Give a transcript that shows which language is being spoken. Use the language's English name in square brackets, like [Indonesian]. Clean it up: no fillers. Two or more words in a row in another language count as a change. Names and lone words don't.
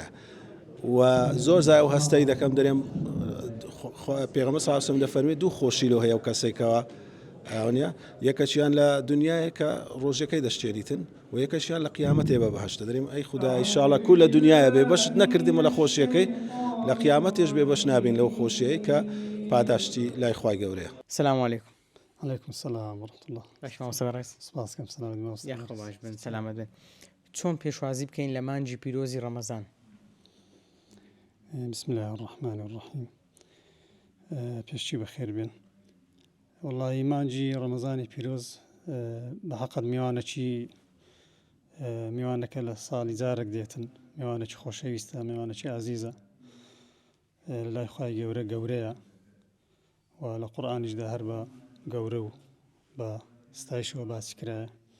[Central Kurdish] و زۆر زای و هەستەی دەکەم دەرێم پێغەمبەر [Arabic] صلی الله علیه و سلم [Central Kurdish] دەفەرمێ دوو خۆشی لەو هەیە و کەسێکەوە ئەوەیە یەکەشیان لە دنیای کە ڕۆژەکەی دەشتێریتن و یەکەشیان لە قیامەتێ بە بەهەشتە. دەرێم ئەی خودای ئینشاءڵڵا کو لە دنیایە بێ بەشت نەکردیمە لە خۆشیەکەی، لە قیامەتێش بێ بەش نابین لەو خۆشیەی کە پاداشتی لای خوای گەورەیە. [Arabic] سلام علیکم. عليكم السلام ورحمة الله. [Central Kurdish] باش مامۆستا ڕێز. سپاسکەم سلامت مامۆستا. یاخۆ باش بن، سەلامەت بن. چۆن پێشوازی بکەین لە مانجی پیرۆزی ڕەمەزان؟ [Arabic] بسم الله الرحمن الرحيم. [Central Kurdish] پێشچی بەخێر بێن. والله مانجی ڕەمەزانی پیرۆز بەحەقەت میوانەکە لە ساڵی جارێک دێتن، میوانێکی خۆشەویستە، میوانێکی عەزیزە، لای خوای گەورە گەورەیە و لە قورئانیشدا هەر بە گەورە و بە ستایشەوە باسی کرایە